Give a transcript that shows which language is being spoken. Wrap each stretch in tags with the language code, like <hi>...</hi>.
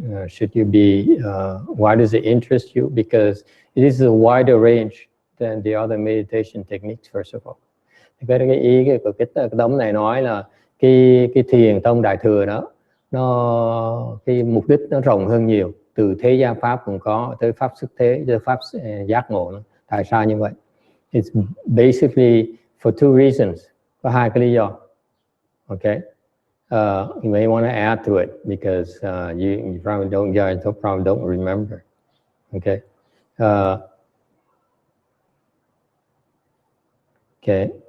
<en>Should you be? Why does it interest you? Because it is a wider range than the other meditation techniques. First of all,</en> <vi>cái ý của cái tấm này nói là cái thiền tông đại thừa đó, nó cái mục đích nó rộng hơn nhiều, từ thế gian pháp cũng có tới pháp xuất thế, tới pháp giác ngộ nữa. Tại sao như vậy?</vi> <en>It's basically for two reasons.</en> <vi>Có hai cái lý do.</vi> <en>Okay, you may want to add to it because you probably don't remember. Okay, okay.</en>